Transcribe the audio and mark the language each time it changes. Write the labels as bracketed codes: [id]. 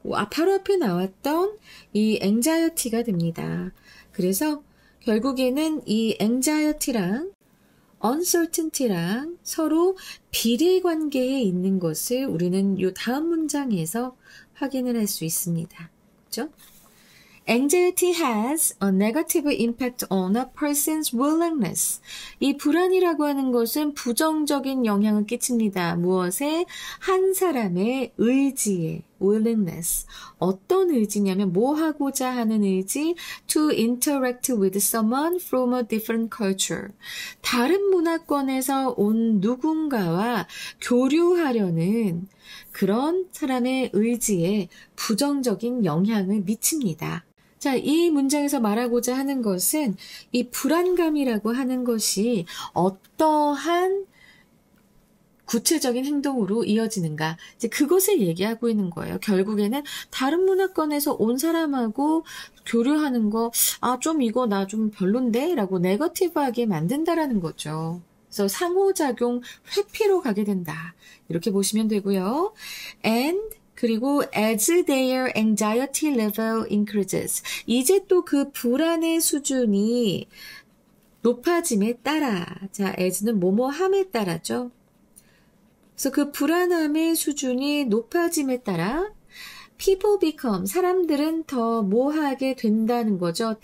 [ko] 바로 앞에 나왔던 이 anxiety가 됩니다. 그래서 결국에는 이 anxiety랑 uncertainty랑 서로 비례 관계에 있는 것을 우리는 요 다음 문장에서 확인을 할 수 있습니다. 그렇죠? [en] Anxiety has a negative impact on a person's willingness. [ko] 이 불안이라고 하는 것은 부정적인 영향을 끼칩니다. 무엇에? 한 사람의 의지에, willingness. 어떤 의지냐면 뭐 하고자 하는 의지? [en] To interact with someone from a different culture. [ko] 다른 문화권에서 온 누군가와 교류하려는 그런 사람의 의지에 부정적인 영향을 미칩니다. 자, 이 문장에서 말하고자 하는 것은 이 불안감이라고 하는 것이 어떠한 구체적인 행동으로 이어지는가. 이제 그것을 얘기하고 있는 거예요. 결국에는 다른 문화권에서 온 사람하고 교류하는 거, 좀 이거 나 좀 별론데? 라고 네거티브하게 만든다라는 거죠. 그래서 상호작용 회피로 가게 된다. 이렇게 보시면 되고요. [en] And [ko] 그리고 [en] as their anxiety level increases. [ko] 이제 또 그 불안의 수준이 높아짐에 따라, 자, as는 뭐뭐함에 따라죠. 그래서 그 불안함의 수준이 높아짐에 따라 [en] people become, [ko] 사람들은 더 뭐하게 된다는 거죠.